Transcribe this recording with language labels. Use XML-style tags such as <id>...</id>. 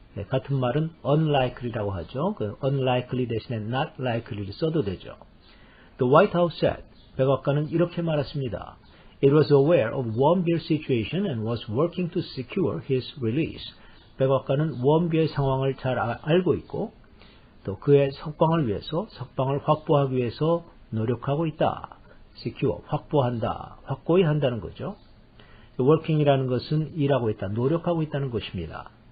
<ko>같은 말은 unlikely라고 하죠. 그 unlikely 대신에 not likely를 써도 되죠.</ko> <en>The White House said,</en> <ko>백악관은 이렇게 말했습니다.</ko> <en>It was aware of</en> <ko>원비의</ko> <en>situation and was working to secure his release.</en> <ko>백악관은 원비의 상황을 잘 알고 있고 또 그의 석방을 확보하기 위해서 노력하고 있다. secure, 확보한다, 확고히 한다는 거죠. working이라는 것은 일하고 있다, 노력하고 있다는 것입니다.</ko>